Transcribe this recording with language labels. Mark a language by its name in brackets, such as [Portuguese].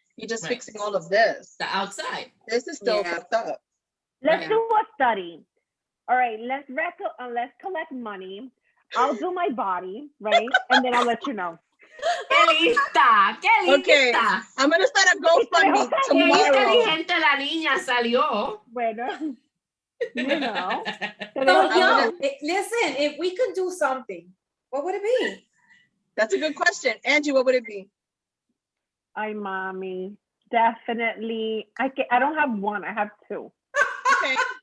[English] You're just fixing all of this. The outside. This is still fucked up. Let's do a study. All right, let's collect money. I'll do my body, right? And then I'll let you know. Okay, I'm gonna start a GoFundMe tomorrow. [Spanish] Inteligente la niña salió. [English] Bueno, you know. So, listen, if we could do something, what would it be? That's a good question. Angie, what would it be? Ay, mommy, definitely. I don't have one, I have two. Okay.